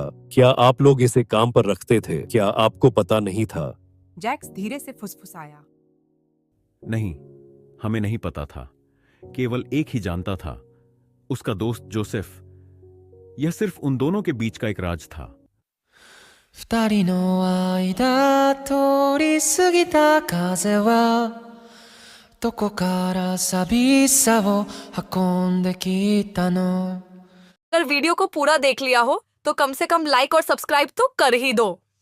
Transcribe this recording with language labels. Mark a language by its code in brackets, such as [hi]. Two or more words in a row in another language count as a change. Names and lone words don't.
[hi] क्या आप लोग इसे काम पर रखते थे? क्या आपको पता नहीं था? जैक्स धीरे से फुसफुसाया, नहीं, हमें नहीं पता था। केवल एक ही जानता था, उसका दोस्त जोसेफ। यह सिर्फ उन दोनों के बीच का एक राज था। [ja] 二人の間通り過ぎた風はどこから寂しさを運んできたの。 [hi] अगर वीडियो को पूरा देख लिया हो तो कम से कम लाइक और सब्सक्राइब तो कर ही दो।